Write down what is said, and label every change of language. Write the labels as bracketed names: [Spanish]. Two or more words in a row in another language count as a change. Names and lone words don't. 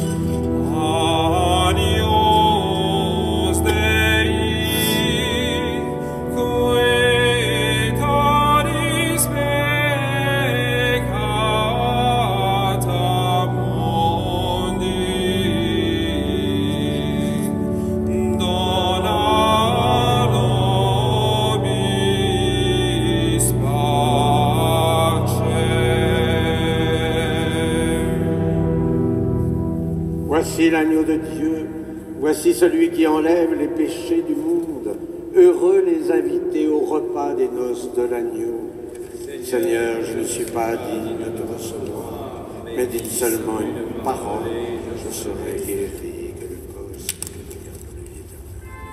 [Latin] Agnus Dei, qui tollis peccata mundi, dona nobis pace. [French] Voici l'agneau de Dieu, voici celui qui enlève les péchés du monde. Heureux les invités au repas des noces de l'agneau. Seigneur, je ne suis pas digne de te recevoir, mais dites seulement une parole, je serai guéri, que le cause de Dieu de la vie éternelle.